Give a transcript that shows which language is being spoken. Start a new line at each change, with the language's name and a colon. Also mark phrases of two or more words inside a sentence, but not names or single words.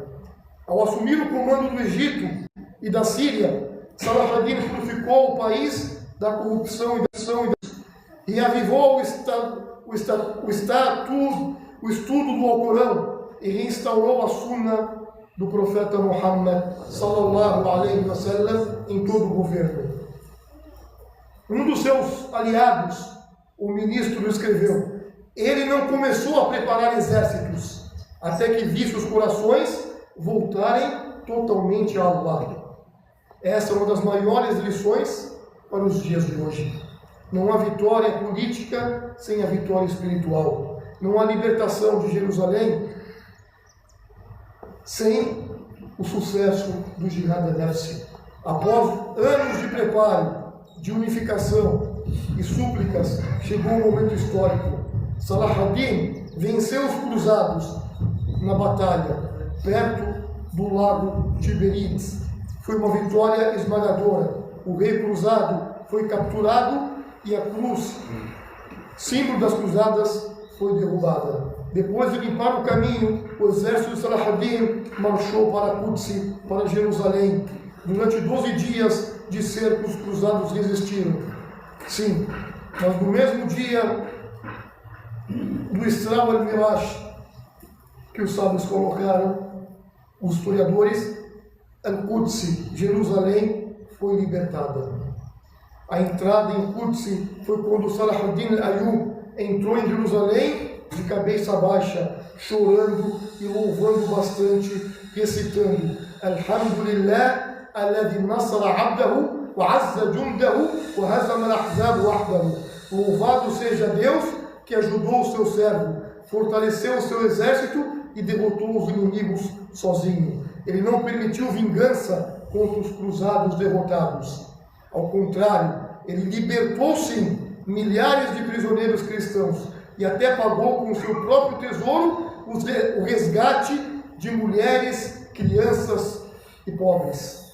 Portuguese: Ao assumir o comando do Egito e da Síria, Salahuddin purificou o país da corrupção e reavivou o estudo do Alcorão e reinstaurou a Sunna do profeta Muhammad
Arabic: صلى الله عليه وسلم
Portuguese: em todo o governo. Um dos seus aliados, o ministro, escreveu: ele não começou a preparar exércitos até que visse os corações voltarem totalmente a Allah. Essa é uma das maiores lições para os dias de hoje. Não há vitória política sem a vitória espiritual. Não há libertação de Jerusalém sem o sucesso do
Arabic: جهاد النفسي.
Portuguese: Após anos de preparo, de unificação e súplicas, chegou um momento histórico. Salahuddin venceu os cruzados na batalha, perto do lago Tiberíades. Foi uma vitória esmagadora. O rei cruzado foi capturado e a cruz, símbolo das cruzadas, foi derrubada. Depois de limpar o caminho, o exército de Salahuddin marchou para Quds, para Jerusalém. Durante 12 dias de cerco, os cruzados resistiram. Sim, mas no mesmo dia do Isra al-Miraj, que os sábios colocaram, os historiadores, Al-Quds, Jerusalém, foi libertada. A entrada em Quds foi quando Salahuddin Ayyub entrou em Jerusalém de cabeça baixa, chorando e louvando bastante, recitando:
Arabic: الحمد لله الذي نصر عبده وأعز جنده وهزم الأحزاب وحده.
Portuguese: Louvado seja Deus que ajudou o seu servo, fortaleceu o seu exército e derrotou os inimigos sozinho. Ele não permitiu vingança contra os cruzados derrotados. Ao contrário, ele libertou sim milhares de prisioneiros cristãos e até pagou com o seu próprio tesouro o resgate de mulheres, crianças e pobres.